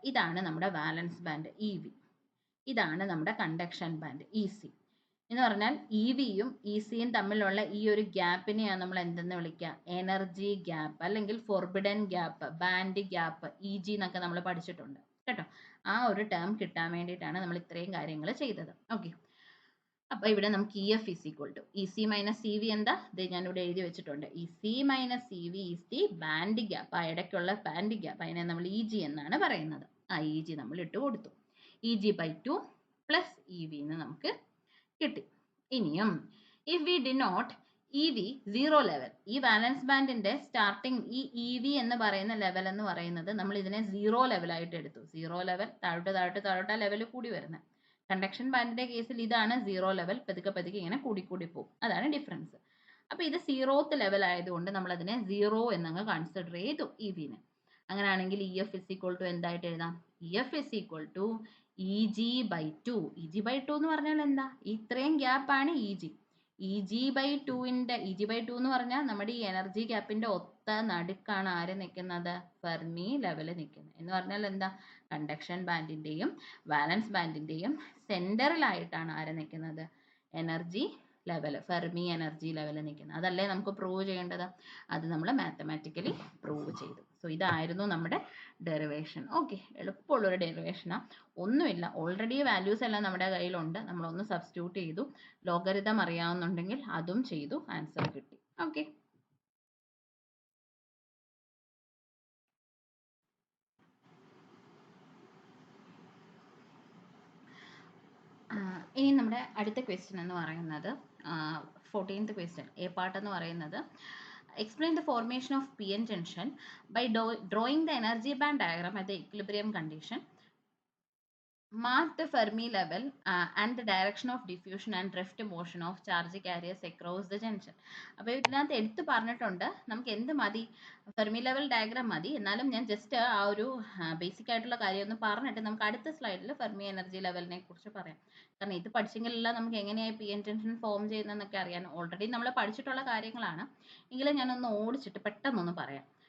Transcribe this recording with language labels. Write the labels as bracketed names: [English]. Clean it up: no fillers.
[Malayalam] ഇതാണ് നമ്മുടെ വാലൻസ് band EV, ഇതാണ് നമ്മുടെ കണ്ടക്ഷൻ ബാൻഡ് EC. എന്ന് പറഞ്ഞാൽ EVയും ECയും തമ്മിലുള്ള ഈ ഒരു ഗ്യാപ്പിനെയാണ് നമ്മൾ എന്തെന്ന് വിളിക്കുക, എനർജി ഗ്യാപ്പ് അല്ലെങ്കിൽ forbidden gap, band gap, EG എന്നൊക്കെ നമ്മൾ പഠിച്ചിട്ടുണ്ട് കേട്ടോ. ആ ഒരു ടേം കിട്ടാൻ വേണ്ടിയിട്ടാണ് നമ്മൾ ഇത്രയും കാര്യങ്ങൾ ചെയ്തത്. ഓക്കെ, അപ്പോൾ ഇവിടെ നമുക്ക് [English] EF is equal to EC minus CV [Malayalam] എന്താ? ഇത് ഞാനിവിടെ എഴുതി വെച്ചിട്ടുണ്ട്. [English] EC minus CV is the band gap. [Malayalam] ആ ഇടയ്ക്കുള്ള ബാൻഡ് ഗ്യാപ്പ്, അതിനെ നമ്മൾ EG എന്നാണ് പറയുന്നത്. ആ EG നമ്മൾ ഇട്ട് കൊടുത്തു. [English] EG/2 plus EV [Malayalam] എന്ന് നമുക്ക് കിട്ടി. ഇനിയും [English] if we denote EV [Malayalam] 0 level, ഈ വാലൻസ് ബാൻഡിന്റെ സ്റ്റാർട്ടിങ് ഈ EV എന്ന് പറയുന്ന ലെവൽ എന്ന് പറയുന്നത് നമ്മൾ ഇതിനെ 0 ലെവലായിട്ട് എടുത്തു. 0 ലെവൽ താഴോട്ട് ലെവൽ കൂടി വരുന്നത്. കണ്ടക്ഷൻ ബാൻഡിന്റെ കേസിൽ ഇതാണ് 0 ലെവൽ, പതുക്കെ ഇങ്ങനെ കൂടി പോകും. അതാണ് ഡിഫറൻസ്. അപ്പൊ ഇത് 0th ലെവൽ ആയതുകൊണ്ട് നമ്മൾ അതിനെ 0 എന്നങ്ങ് കൺസിഡർ ചെയ്തു EVനെ. അങ്ങനെയാണെങ്കിൽ EF is equal to എന്തായിട്ട് എഴുതാം? [English] EF is equal to EG/2. [Malayalam] EG/2 എന്ന് പറഞ്ഞാൽ എന്താ? ഇത്രയും ഗ്യാപ്പാണ് EG. EG/2 എന്ന് പറഞ്ഞാൽ നമ്മുടെ ഈ എനർജി ഗ്യാപ്പിന്റെ ഒത്ത നടുക്കാണ് ആര് നിൽക്കുന്നത്? ഫെർമി ലെവൽ നിൽക്കുന്നത്. എന്ന് പറഞ്ഞാൽ എന്താ? കണ്ടക്ഷൻ ബാൻഡിന്റെയും വാലൻസ് ബാൻഡിന്റെയും സെന്ററിലായിട്ടാണ് ആര് നിൽക്കുന്നത്? Energy level, Fermi energy level നിൽക്കുന്നത്. അതല്ലേ നമുക്ക് പ്രൂവ് ചെയ്യേണ്ടത്? അത് നമ്മൾ മാത്തമാറ്റിക്കലി പ്രൂവ് ചെയ്തു. സോ ഇതായിരുന്നു നമ്മുടെ ഡെറിവേഷൻ. ഓക്കെ, എളുപ്പമുള്ളൊരു ഡെറിവേഷനാണ്. ഒന്നുമില്ല, ഓൾറെഡി വാല്യൂസ് എല്ലാം നമ്മുടെ കയ്യിലുണ്ട്. നമ്മളൊന്ന് സബ്സ്റ്റിറ്റ്യൂട്ട് ചെയ്തു. ലോഗരിതം അറിയാവുന്നുണ്ടെങ്കിൽ അതും ചെയ്തു, ആൻസർ കിട്ടി. ഓക്കെ, ഇനി നമ്മുടെ അടുത്ത ക്വസ്റ്റ്യൻ എന്ന് പറയുന്നത് [English] 14th question, A part എന്ന് പറയുന്നത് explain the formation of PN junction by drawing the energy band diagram at the equilibrium condition. Mark the Fermi level and the direction of diffusion and drift motion of charge carriers across the junction. [Malayalam] അപ്പോൾ ഇതിനകത്ത് എടുത്ത് പറഞ്ഞിട്ടുണ്ട് നമുക്ക് എന്ത് മതി? Fermi level diagram മതി. എന്നാലും ഞാൻ ജസ്റ്റ് ആ ഒരു ബേസിക് ആയിട്ടുള്ള കാര്യം ഒന്ന് പറഞ്ഞിട്ട് നമുക്ക് അടുത്ത സ്ലൈഡിൽ ഫെർമി എനർജി ലെവലിനെ കുറിച്ച് പറയാം. കാരണം ഇത് പഠിച്ചെങ്കിലല്ല നമുക്ക് എങ്ങനെയായി PN ജംഗ്ഷൻ ഫോം ചെയ്യുന്നതെന്നൊക്കെ അറിയാൻ. ഓൾറെഡി നമ്മൾ പഠിച്ചിട്ടുള്ള കാര്യങ്ങളാണ്, എങ്കിലും ഞാനൊന്ന് ഓടിച്ചിട്ട് പെട്ടെന്നൊന്ന് പറയാം.